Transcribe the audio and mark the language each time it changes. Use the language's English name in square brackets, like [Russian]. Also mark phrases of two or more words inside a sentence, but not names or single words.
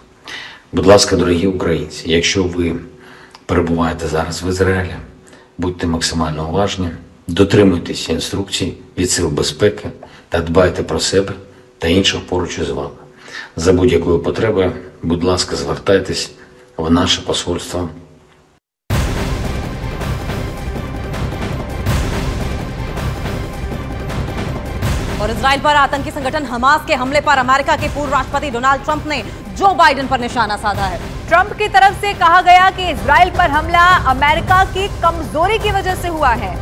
[Ukrainian] Будь ласка, дорогі українці, якщо ви перебуваєте зараз в Ізраїлі, будьте максимально уважні, дотримуйтесь інструкцій від сил безпеки та дбайте про себе та інших поруч із вами. За будь-якою потребою, будь ласка, звертайтесь в наше посольство. [Hindi] और इजराइल पर आतंकी संगठन हमास के हमले पर अमेरिका के पूर्व राष्ट्रपति डोनाल्ड ट्रंप ने जो बाइडेन पर निशाना साधा है। ट्रंप की तरफ से कहा गया कि इजराइल पर हमला अमेरिका की कमजोरी की वजह से हुआ है।